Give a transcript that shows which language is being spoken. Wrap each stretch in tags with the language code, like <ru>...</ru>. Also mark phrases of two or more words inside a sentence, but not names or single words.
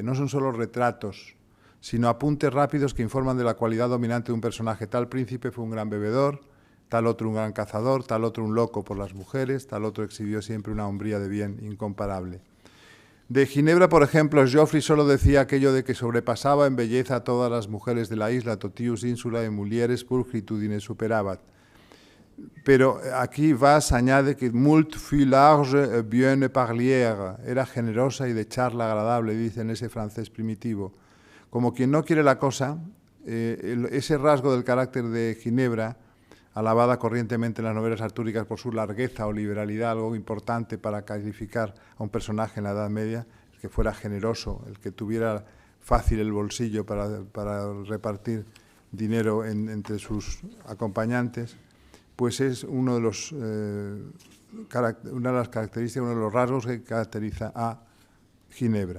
<es>No son solo retratos, sino apuntes rápidos que informan de la cualidad dominante de un personaje. Tal príncipe fue un gran bebedor, tal otro un gran cazador, tal otro un loco por las mujeres, tal otro exhibió siempre una hombría de bien incomparable. De Ginebra, por ejemplo, Geoffrey solo decía aquello de que sobrepasaba en belleza a todas las mujeres de la isla,</es> <la>totius insula et mulieres pulchritudine superabat.</la> <es>Pero aquí Vas añade que</es> <fro>«Mult fut large et bien parlière»,</fro> <es>era generosa y de charla agradable, dice en ese francés primitivo. Como quien no quiere la cosa, ese rasgo del carácter de Ginebra, alabada corrientemente en las novelas artúricas por su largueza o liberalidad, algo importante para calificar a un personaje en la Edad Media, el que fuera generoso, el que tuviera fácil el bolsillo para repartir dinero entre sus acompañantes, pues es una de las características, uno de los rasgos que caracteriza a Ginebra.</es>